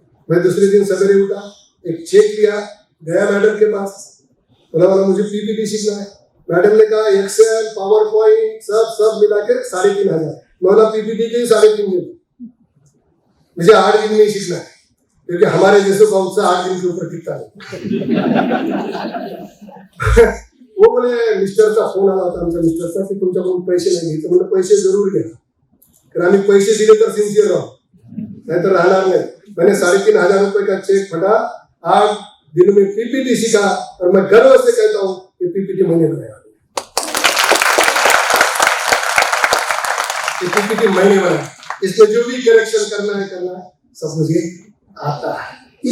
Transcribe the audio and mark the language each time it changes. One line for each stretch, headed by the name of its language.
Hindi: मैं दूसरे दिन सवेरे उठा, एक चेक लिया, गया मैडम के पास, बोला मुझे पीपीटी सीखना है। मैडम ने कहा एक्सेल, पावर पॉइंट सब मिला के 3,500। मैं पीपीटी के 3,500, मुझे 8 दिन में ही सीखना है, क्योंकि हमारे जैसे बहुत सा 8 दिन के ऊपर टिकता नहीं। वो बोले
Marathi: मिस्टरचा फोन आला होता आमच्या मिस्टरचा की तुमच्याकडून पैसे नाही घ्यायचे, म्हणजे पैसे जरूर घ्या, कारण आम्ही पैसे दिले तर सिन्सियर राहू, नाहीतर राहणार नाही।
Hindi: मैंने 3,500 रुपए का चेक फटा, 8 दिन में पीपीटी सीखा, और मैं गर्व से कहता हूँ कि पीपीटी मैंने बनाया, पीपीटी मैंने बनाया। इसमें जो भी करेक्शन करना है सब मुझे आता है।